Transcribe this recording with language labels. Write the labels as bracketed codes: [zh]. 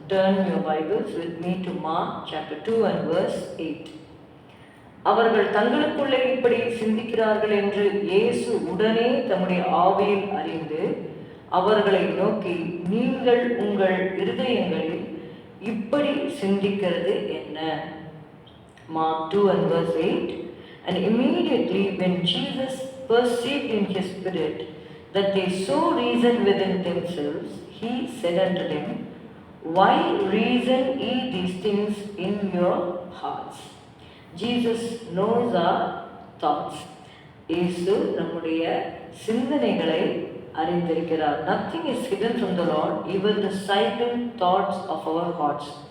[en] Turn your Bibles with me to Mark chapter 2 and verse 8. [ta] அவர்கள் தங்களுக்குள்ளே இப்படி சிந்திக்கிறார்கள் என்று இயேசு உடனே தம்முடைய ஆவியில் அறிந்து அவர்களை நோக்கி, நீங்கள் உங்கள் இருதயங்களில் இப்படி சிந்திக்கிறது என்ன? [en] Mark 2 and verse 8. And immediately when Jesus perceived in his spirit that they so reasoned within themselves, he said unto them, why reason ye these things in your hearts? Jesus knows our thoughts. [ta] இயேசு நம்முடைய சிந்தனைகளை அறிந்திருக்கிறார். [en] Nothing is hidden from the Lord, even the silent thoughts of our hearts.